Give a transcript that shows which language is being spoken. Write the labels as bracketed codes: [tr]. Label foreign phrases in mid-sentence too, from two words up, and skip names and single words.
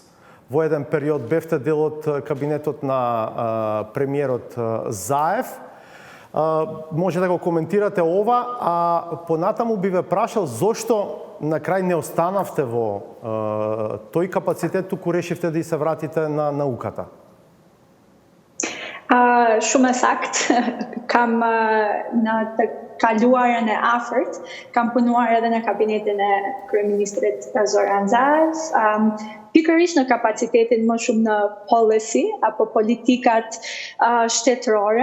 [mk] Во еден период бевте дел од кабинетот на премиерот Заев. Може да го коментирате ова, а понатаму би ве прашал зошто на крај не останавте во тој капацитет, туку решивте да и се вратите на науката? [sq] Shumë sakt, kam në të kaluarën e afërt, kam punuar edhe në kabinetin e kryeministrit Zoran Zaev, pikërisht në kapacitetin më shumë në policy apo politikat shtetërore.